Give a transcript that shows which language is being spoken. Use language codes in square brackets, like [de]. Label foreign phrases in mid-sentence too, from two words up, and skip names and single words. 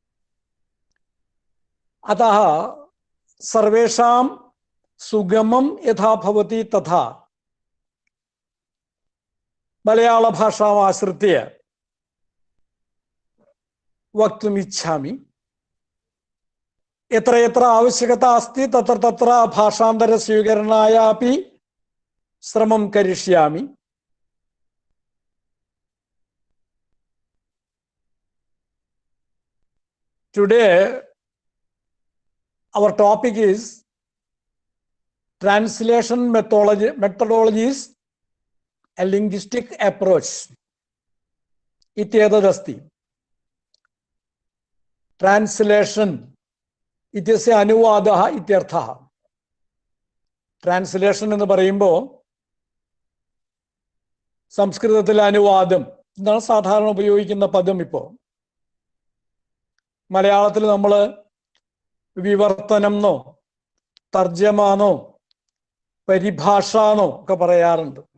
[sa] अतः सर्वेषां सुगमं यथा भवति तथा मलयाळभाषाम् आश्रित्य वक्तुम् इच्छामि. यत्र यत्र आवश्यकता अस्ति तत्र तत्र भाषांतर स्वीकरणाय अपि श्रमं करिष्यामि. [en] Today our topic is translation methodologies, a linguistic approach. [sa] इत्येतदस्ति. Translation इत्यस्य अनुवादः इत्यर्थः. [ml] Translation എന്ന് പറയുമ്പോൾ സംസ്കൃതത്തിലെ അനുവാദം എന്നാണ് സാധാരണ ഉപയോഗിക്കുന്ന പദം. ഇപ്പോൾ മലയാളത്തിൽ നമ്മൾ വിവർത്തനം എന്നോ തർജ്ജമാനോ പരിഭാഷാന്നോ ഒക്കെ പറയാറുണ്ട്.